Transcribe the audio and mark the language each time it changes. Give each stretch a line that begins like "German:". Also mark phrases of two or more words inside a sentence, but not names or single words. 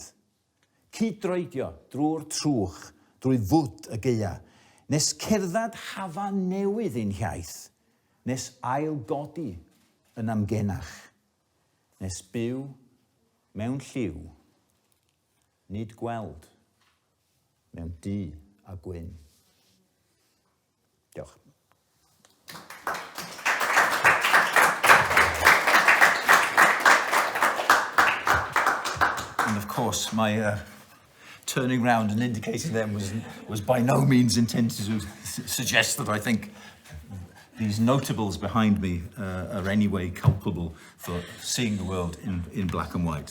Welsh: Cydroedio drwy'r trwch, drwy fwd y geia, nes cerddad hafa newydd ein hiaith, nes ailgodi yn amgenach, nes byw mewn lliw, nid gweld mewn du a gwyn. Diolch.
English: And of course, my turning round and indicating them was by no means intended to suggest that I think these notables behind me are anyway culpable for seeing the world in black and white.